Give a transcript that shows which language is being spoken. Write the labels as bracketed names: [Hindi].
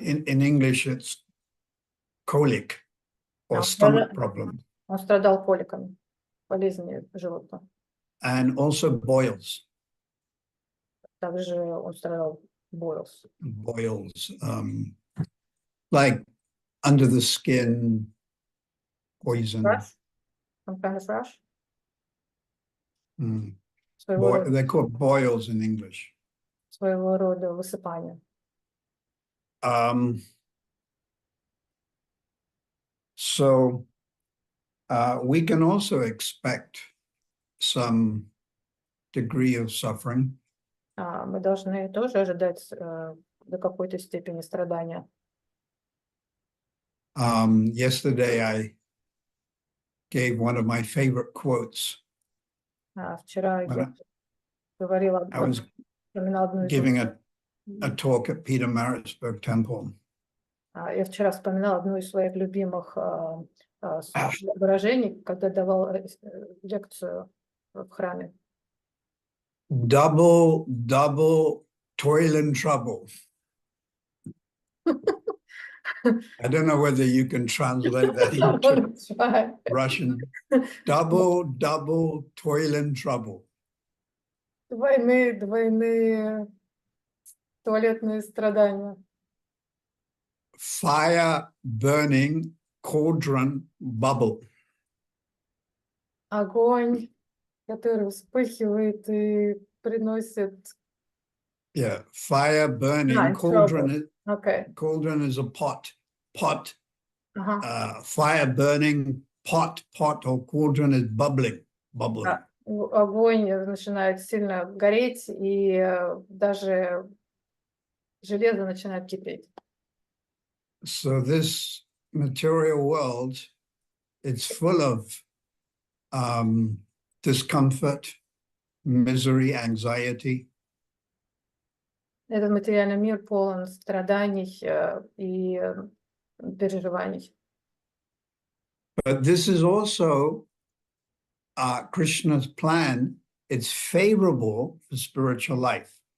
[English] In English, it's colic or stomach problem. [Russian] Он страдал коликами, болезнью желудка. [English] And also boils. [Russian] Также он страдал boils. [English] Boils, like under the skin, poison. Rash? Some kind of rash? They're called boils in English. [Russian] Своего рода высыпание. [English] So we can also expect some degree of suffering. [Russian] Мы должны тоже ожидать до какой-то степени страдания. [English] Yesterday, I gave one of my favorite quotes. [Russian] Вчера [English] When [Russian] я говорила, [English] I was [Russian] вспоминала одну из [English] giving a talk at Peter Maritzburg Temple. [Russian] Я вчера вспоминала одну из своих любимых выражений, когда давал лекцию в храме. [English] Double toil and trouble. I don't know whether you can translate that into Russian. Double toil and trouble. [Russian] Двойные туалетные страдания. [English] Fire burning, cauldron bubble. [Russian] Огонь, который вспыхивает и приносит... [English] Yeah, fire burning, it's cauldron. Okay. Cauldron is a pot. [Russian] Ага. [English] Fire burning, pot or cauldron is bubbling. [Russian] Огонь начинает сильно гореть, и даже железо начинает кипеть. [English] So this material world, it's full of discomfort, misery, anxiety. [Russian] Этот материальный мир полон страданий и переживаний. [English] But this is also Krishna's plan. It's favorable for spiritual life.